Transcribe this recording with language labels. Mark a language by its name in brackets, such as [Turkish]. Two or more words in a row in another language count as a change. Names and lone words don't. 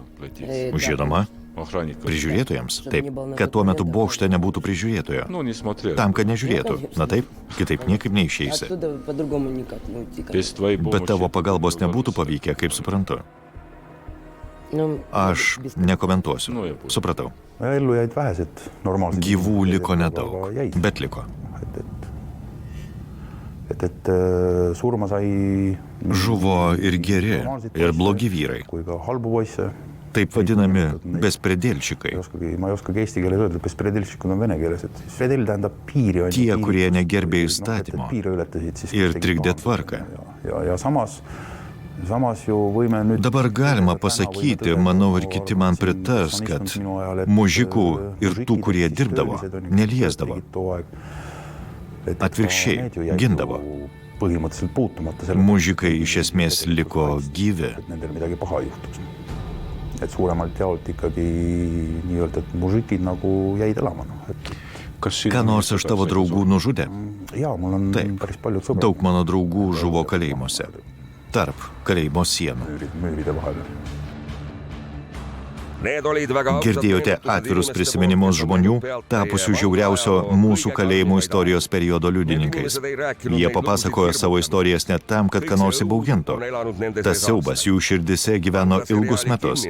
[Lithuanian] Žinoma. Prižiūrėtojams? Taip, kad tuo metu bokšte nebūtų prižiūrėtojo. Tam, kad nežiūrėtų. Na taip, kitaip niekaip neišeisi. Bet tavo pagalbos nebūtų pavykę, kaip suprantu. Aš nekomentuosiu. Supratau. [Estonian] Ellu jäid vähesed normaalsed. [Lithuanian] Gyvų liko nedaug, bet liko. [Estonian] Surma sai [Lithuanian] Žuvo ir geri, ir blogi vyrai. [Estonian] kui ka halbu poisse. [Lithuanian] Taip vadinami bespredėlčikai. [Estonian] Ma ei oskagi eesti keeles öelda, bespredėlčikud on vene keeles. Predel tähendab piiri. [Lithuanian] Tie, kurie negerbė įstatymo ir trikdė tvarką. [Estonian] Ja samas ju võime nüüd... [Lithuanian] Dabar galima pasakyti, manau ir kiti man pritars, kad mužikų ir tų, kurie dirbdavo, neliesdavo. Atvirkščiai, gindavo. [Estonian] Põhimõtteliselt puutumata selle... [Lithuanian] Mužikai iš esmės liko gyvi. [Estonian] Nendel midagi paha juhtuks. Et suuremalt jaolt ikkagi nii-öelda, et mužikid nagu jäid elama. [Lithuanian] Ką nors iš tavo draugų nužudė? [Estonian] Jaa, mul on päris paljud sõbrad. [Lithuanian] Daug mano draugų žuvo kalėjimuose. Tarp kalėjimo sienų. [Estonian] Müüride vahel. [Lithuanian] Girdėjote atvirus prisiminimus žmonių, tapusių žiauriausio mūsų kalėjimų istorijos periodo liudininkais. Jie papasakojo savo istorijas net tam, kad ką nors įbaugintų. Tas siaubas jų širdise gyveno ilgus metus.